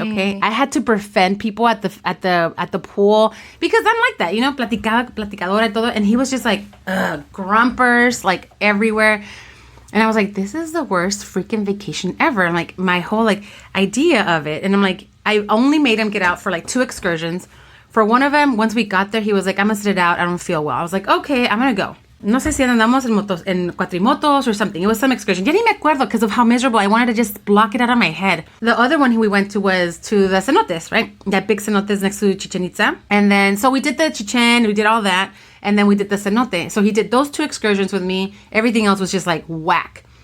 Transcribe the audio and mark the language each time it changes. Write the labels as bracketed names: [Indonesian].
[English] Okay, I had to befriend people at the pool because I'm like that, you know, [Spanish] platicadora y todo, [English] and he was just like grumpers like everywhere. And I was like, this is the worst freaking vacation ever. And like my whole like idea of it, and I'm like, I only made him get out for like 2 excursions. For one of them, once we got there, he was like, I'm going to sit it out. I don't feel well. I was like, okay, I'm going to go. [Spanish] No sé si andamos en cuatrimotos [English] or something. It was some excursion. [Spanish] Ya ni me acuerdo [English] because of how miserable. I wanted to just block it out of my head. The other one we went to was to the cenotes, right? That big cenotes next to Chichen Itza. And then, so we did the Chichen, we did all that. And then we did the cenote. So he did those 2 excursions with me. Everything else was just like whack.